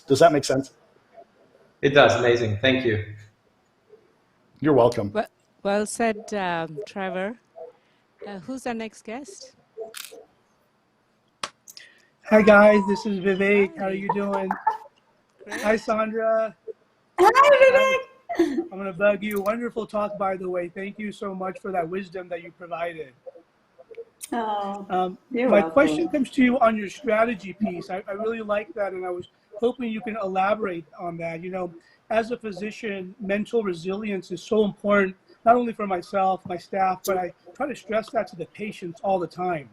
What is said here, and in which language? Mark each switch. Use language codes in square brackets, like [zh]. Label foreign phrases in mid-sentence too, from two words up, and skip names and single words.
[en] Does that make sense? It does. Amazing. Thank you. You're welcome. Well said, Trevor. Who's our next guest? Hi guys, this is Vivek. Hi. How are you doing? Great. Hi Sondra. Hi, I'm going to bug you. Wonderful talk, by the way. Thank you so much for that wisdom that you provided. Oh, you're My welcome. question comes to you on your strategy piece. I really like that, and I was hoping you can elaborate on that. You know, as a physician, mental resilience is so important, not only for myself, my staff, but I try to stress that to the patients all the time.